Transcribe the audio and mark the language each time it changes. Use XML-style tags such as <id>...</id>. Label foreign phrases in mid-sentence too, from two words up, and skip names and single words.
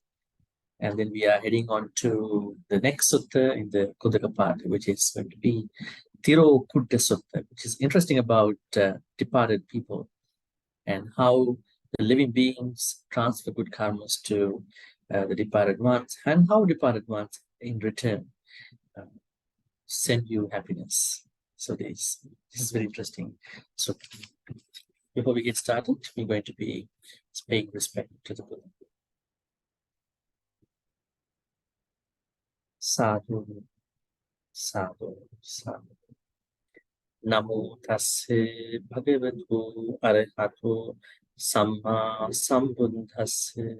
<en>And then we are heading on to the next sutta in the Kudaka part, which is going to be Tiro Kutta Sutta, which is interesting about departed people and how the living beings transfer good karmas to the departed ones, and how departed ones in return send you happiness. So this is very interesting. So before we get started, we're going to be paying respect to the Buddha.</en> <pi>Sadhu, sadhu, sadhu. Namo tasse bhagavatu arahato samma sambuddhasse.</pi>